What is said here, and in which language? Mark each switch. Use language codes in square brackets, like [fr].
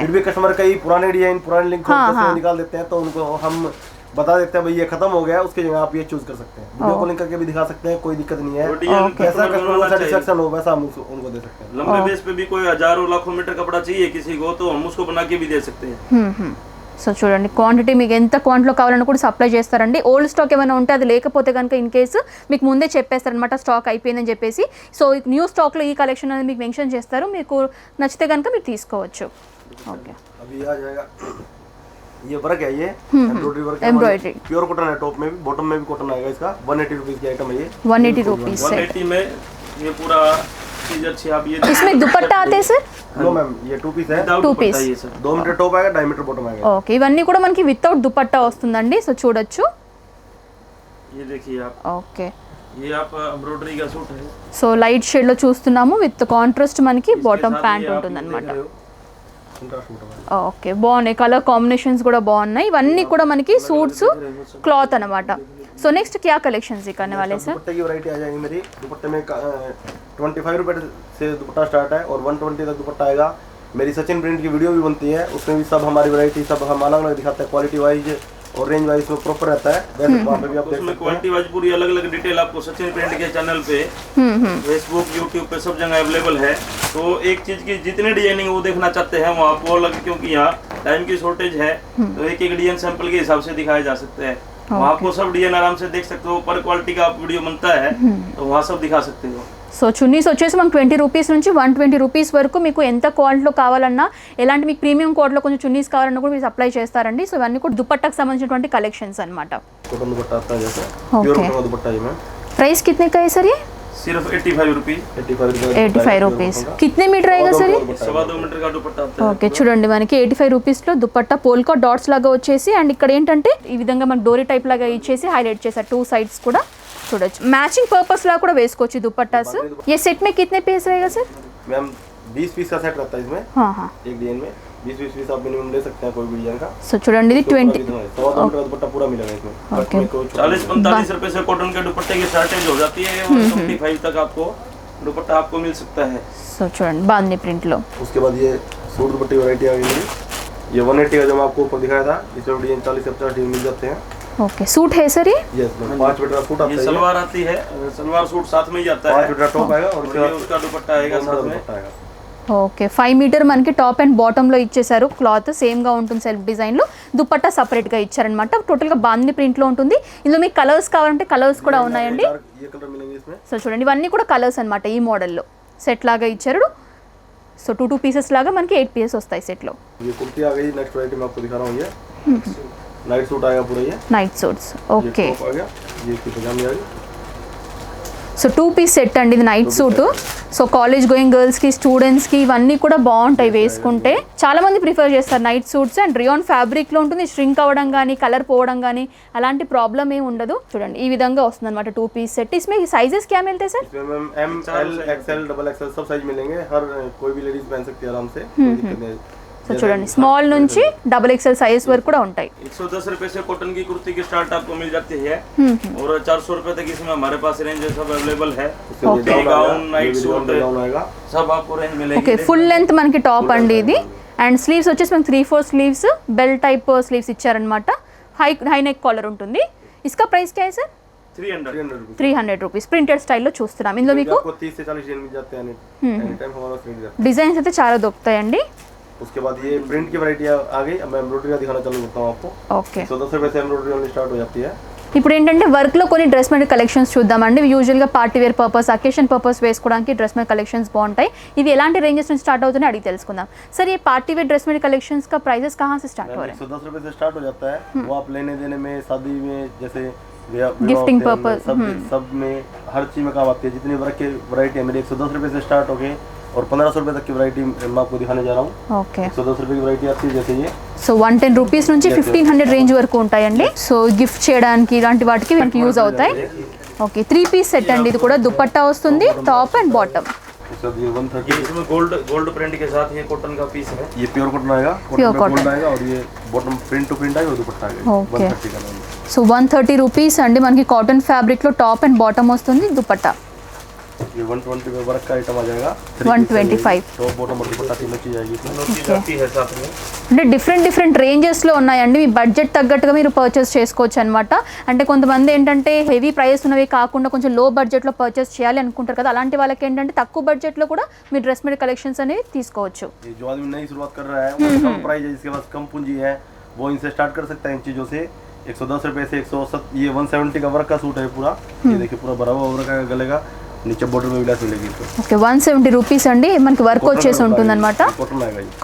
[hi] फिर भी कस्टमर कई पुराने डिजाइन पुराने लिंक हाँ। निकाल देते हैं तो उनको हम बता देते हैं भाई ये खत्म हो गया, उसकी जगह आप ये चूज कर सकते हैं। वीडियो कॉलिंग करके भी दिखा सकते हैं, कोई दिक्कत नहीं है। कैसा कस्टमर को सेटिस्फेक्शन हो वैसा हम उनको दे सकते हैं। लंबे बेस पे भी कोई हजारों लाखों मीटर कपड़ा चाहिए किसी को तो हम उसको बना के भी दे सकते हैं। [te] సో చూడండి క్వాంటిటీ మీకు ఎంత క్వాంటిటీలో కావాలన్నా కూడా సప్లై చేస్తారండి. ఓల్డ్ స్టాక్ ఏమైనా ఉంటే అది లేకపోతే కనుక ఇన్ కేసు మీకు ముందే చెప్పేస్తారనమాట స్టాక్ అయిపోయిందని చెప్పేసి. సో న్యూ స్టాక్లో ఈ కలెక్షన్ అనేది మీకు మెన్షన్ చేస్తారు, మీకు నచ్చితే కనుక మీరు తీసుకోవచ్చు. [en] okay [hi] अभी आ जाएगा ये वर्क है, ये एम्ब्रॉयडरी वर्क है। एम्ब्रॉयडरी प्योर कॉटन है, टॉप में भी बॉटम में भी कॉटन आएगा। इसका 180 रुपीज की आइटम है ये। 180 रुपीज से 180 में ये पूरा चीज अच्छी आप ये इसमें दुपट्टा आते हैं सर? नो मैम ये 2 पीस है। Without to dupatta piece. ये सर 2 मीटर टॉप आएगा, 2.5 मीटर बॉटम आएगा। [te] ఓకే ఇవన్నీ కూడా మనకి వితౌట్ దుపట్టా వస్తుందండి. సో చూడొచ్చు. [hi] ये देखिए आप, [en] okay [hi] ये आप एम्ब्रॉयडरी का सूट है। [te] సో లైట్ షేడ్ లో చూస్తున్నాము విత్ కాంట్రాస్ట్ మనకి [hi] इसके [en] bottom [hi] साथ [en] pant [hi] ये आप [te] ఉంటుంది అనమాట. [hi] देख रहे हो, कंट्रास्ट सूट है। [te] ఓకే బాగున్నాయి, కలర్ కాంబినేషన్స్ కూడా బాగున్నాయి. ఇవన్నీ కూడా మనకి సూట్స్ క్లాత్ అనమాట. [hi] సో నెక్స్ట్ क्या कलेक्शंस दिखाने वाले सर? दुपट्टे की वैरायटी आ जाएगी मेरी। दुपट्टे में 25 रुपए से दुपट्टा स्टार्ट है और 120 तक दुपट्टा आएगा। मेरी सचिन प्रिंट की वीडियो भी बनती है, उसमें भी सब हमारी वैरायटी सब हम अलग अलग दिखाते हैं क्वालिटी वाइज। और रेंज वाइज में प्रॉपर रहता है। वैसे वहाँ पे भी आप देख उसमें सकते हैं। क्वालिटी वाइज पूरी अलग अलग डिटेल आपको सचिन प्रिंट के चैनल पे, फेसबुक, यूट्यूब पे सब जगह अवेलेबल है। तो एक चीज की जितने डिजाइनिंग वो देखना चाहते हैं वो आपको अलग, क्योंकि यहाँ टाइम की शॉर्टेज है तो एक एक डिजाइन सैंपल के हिसाब से दिखाए जा सकते हैं। वहाँ आपको सब डिजाइन आराम से देख सकते हो। पर क्वालिटी का वीडियो बनता है तो वहाँ सब दिखा सकते हो। [te] సో చున్నీస్ వచ్చేసి మనకు 20 రూపీస్ నుంచి 120 రూపీస్ వరకు మీకు ఎంత క్వాలిటీలో కావాలన్నా, ఎలాంటి మీకు ప్రీమియం క్వాలిటీలో కొంచెం చున్నీస్ కావాలన్నా కూడా మీరు సప్లై చేస్తారండి. సో ఇవన్నీ కూడా దుపట్టాకు సంబంధించినటువంటి కలెక్షన్స్ అన్నమాట. [hi] कॉटन दुपट्टा आता है जैसे प्योर कॉटन का दुपट्टा है। मैं प्राइस कितने का है सर ये? सिर्फ 85 रुपीज। 85 రూపీస్. कितने मीटर रहेगा सर ये? 2.25 मीटर का दुपट्टा आता है। [te] ఓకే, చూడండి మనకి 85 రూపీస్లో దుపట్టా పోల్కా డాట్స్ లాగా వచ్చేసి, అండ్ ఇక్కడ ఏంటంటే ఈ విధంగా మనకు డోరీ టైప్ లాగా ఇచ్చేసి హైలైట్ చేశారు. 2 సైడ్స్ కూడా చూడొచ్చు. మ్యాచింగ్ పర్పస్ లా కూడా వేసుకోవచ్చు దుపట్టాస్. [hi] ये सेट में कितने पीस रहेगा सर? मैम 20 पीस का सेट रहता है इसमें। हाँ हाँ, एक डिजाइन में 20 पीस आप मिनिमम ले सकते हैं कोई भी डिजाइन का। [te] సో చూడండి ఇది 20. [hi] 100 मीटर का दुपट्टा पूरा मिलेगा इसमें। ओके। 40-45 रुपए से कॉटन के दुपट्टे की शॉर्टेज हो जाती है और 25 तक आपको दुपट्टा आपको मिल सकता है। [te] సో చూడండి బాందీ ప్రింట్ లో. [hi] उसके बाद ये सूट दुपट्टे वैरायटी आ गई। ये 180 का जो मैं आपको ऊपर दिखाया था, इसमें डिजाइन 40 से 50 डिजाइन मिल जाते हैं। ఓకే, सूट है सर ये? यस, 5 मीटर का सूट आता ये है। सलवार आती है, सलवार सूट साथ में ही आता 5 है। मीटर टॉप आएगा और और ये उसका दुपट्टा आएगा साथ में। दुपट्टा आएगा। [te] ఓకే, 5 మీటర్ మనకి టాప్ అండ్ బాటమ్ లో ఇచ్చేసారు. క్లాత్ సేమ్ గా ఉంటుంది, సెల్ఫ్ డిజైన్ లో. దుపట్టా సపరేట్ గా ఇచ్చారనమాట. టోటల్ గా బాందీ ప్రింట్ లో ఉంటుంది. ఇందులో మీకు కలర్స్ కావాలంటే కలర్స్ కూడా ఉన్నాయండి. [hi] ये कलर मिलेंगे इसमें। [te] సో చూడండి ఇవన్నీ కూడా కలర్స్ అన్నమాట. ఈ మోడల్లో సెట్ లాగా ఇచ్చారు. సో 2 పీసెస్ లాగా మనకి 8 పీసెస్ వస్తాయి సెట్ లో. [hi] ये कुर्ती आ गई। नेक्स्ट वैरायटी मैं आपको दिखा रहा हूँ। ये नाइट सूट आएगा पूरा। ये [en] Night suits. Okay, [hi] टॉप आ गया। ये इसकी पजामी आ गई। [te] సో 2 పీస్ సెట్ అండి ఇది night suit. So college going girls కి, స్టూడెంట్స్ కి ఇవన్నీ కూడా బాగుంటాయి వేసుకుంటే. చాలా మంది ప్రిఫర్ చేస్తారు night suits. And rayon fabric లో ఉంటుంది. ష్రింక్ అవ్వడం కానీ, కలర్ పోవడం కానీ అలాంటి ప్రాబ్లం ఏమి ఉండదు. చూడండి ఈ విధంగా వస్తుంది అనమాట 2 పీస్ సెట్. [hi] इसमें साइजेस क्या मिलते हैं सर? इसमें ma'am M, L, XL, XXL सब साइज मिलेंगे। हर कोई भी लेडीज पहन सकती है आराम से, कोई दिक्कत नहीं। [te] సో చూడండి స్మాల్ నుంచి XXL సైజ్ వరకు కూడా ఉంటాయి. [hi] 110 रुपए से कॉटन की कुर्ती की स्टार्ट आपको मिल जाती है और 400 रुपए तक इसमें हमारे पास रेंज सब अवेलेबल है। उसके लिए गाउन, नाइट सूट डाउन आएगा। सब आपको रेंज मिलेगी। [te] ఓకే, ఫుల్ లెంత్ మనకి టాప్ అండి ఇది. అండ్ స్లీవ్స్ వచ్చేసి మనకి 3/4 స్లీవ్స్, బెల్ టైప్ స్లీవ్స్ ఇచ్చారనమాట. హై నెక్ కాలర్ ఉంటుంది. [hi] इसका प्राइस क्या है सर? 300 [te] 300 రూపీస్. ప్రింటెడ్ స్టైల్లో చూస్తున్నాం. ఇందులో మీకు [hi] आपको 30 से 40 डिजाइन मिल जाते हैं। एनी टाइम हमारा रेडी रहता [te] డిజైన్స్ అయితే చాలా దొరుకుతాయండి. [hi] है। उसके बाद ये प्रिंट की वैरायटी आ गई। अब मैं एम्ब्रॉयडरी का दिखाना चालू करता हूँ आपको। [en] okay, [hi] 110 रुपए से एम्ब्रॉयडरी ओनली स्टार्ट हो जाती है। [te] ఇప్పుడు ఏంటంటే వర్క్లో కొన్ని డ్రెస్ మెటీరియల్ కలెక్షన్స్ చూద్దామండి. యూజువల్గా party wear purpose, occasion purpose వేసుకోవడానికి డ్రెస్ మెటీరియల్ కలెక్షన్స్ బాగుంటాయి. ఇవి ఎలాంటి రేంజెస్ నుంచి స్టార్ట్ అవుతున్నాయి అడిగి తెలుసుకుందాం. [hi] सर ये party wear dress material collections का प्राइसेस कहाँ से स्टार्ट हो रहे हैं? 110 रुपए से स्टार्ट हो जाता है। वो आप लेने देने में, शादी में, जैसे गिफ्टिंग पर्पस सब में हर चीज में काम आती है। जितनी वैरायटी है मेरी 110 रुपए से स्टार्ट हो गई और 1500 रुपए तक की वैरायटी मैं आपको दिखाने जा रहा हूँ। [en] okay, [hi] 110 रुपए की वैरायटी आती है जैसे ये। [te] సో 110 రూపీస్ నుంచి 1500 రేంజ్ వరకు ఉంటాయండి. సో గిఫ్ట్ చేయడానికి ఇలాంటి వాటికి మనకి యూజ్ అవుతాయి. ఓకే, 3 పీస్ సెట్ అండి. ఇది కూడా దుపట్టా వస్తుంది, టాప్ అండ్ బాటమ్. [hi] उसके बाद ये 130 इसमें गोल्ड प्रिंट के साथ ये कॉटन का पीस है। ये प्योर कॉटन आएगा। [en] Pure cotton. [hi] गोल्ड आएगा और ये बॉटम प्रिंट टू प्रिंट आएगा और दुपट्टा आएगा। [en] Okay. [hi] 130 का नाम है। [te] సో 130 రూపీస్ అండి. మనకి కాటన్ ఫ్యాబ్రిక్ లో టాప్ అండ్ బాటమ్ వస్తుంది, దుపట్టా [hi] ये 120 में वर्क का आइटम आ जाएगा। 125. टॉप बॉटम और दुपट्टा तीनों चीज आएगी इसमें। चीज आती है साथ में। [te] అంటే డిఫరెంట్ రేంజెస్లో ఉన్నాయండి. మీ బడ్జెట్ తగ్గట్టుగా మీరు పర్చేస్ చేసుకోవచ్చు అనమాట. అంటే కొంతమంది ఏంటంటే హెవీ ప్రైస్ ఉన్నవి కాకుండా కొంచెం లో బడ్జెట్లో పర్చేస్ చేయాలి అనుకుంటారు కదా, అలాంటి వాళ్ళకి ఏంటంటే తక్కువ బడ్జెట్లో కూడా మీరు డ్రెస్ మెటీరియల్ కలెక్షన్స్ అనేవి తీసుకోవచ్చు. [hi] ये जो आदमी नई शुरुआत कर रहा है, वो कम प्राइस है, जिसके पास कम पूंजी है, वो इनसे स्टार्ट कर सकता है इन चीज़ों से। 110 रुपए से 170, ये 170 का वर्क का सूट है पूरा। ये देखिए पूरा भरा हुआ वर्क का गले का, नीचे बॉर्डर में भी लेस मिलेगी इसको। [te] ఓకే, 170 రూపీస్ అండి. మనకి వర్క్ వచ్చేసి ఉంటుంది అనమాట, [hi] कॉटन आएगा ये।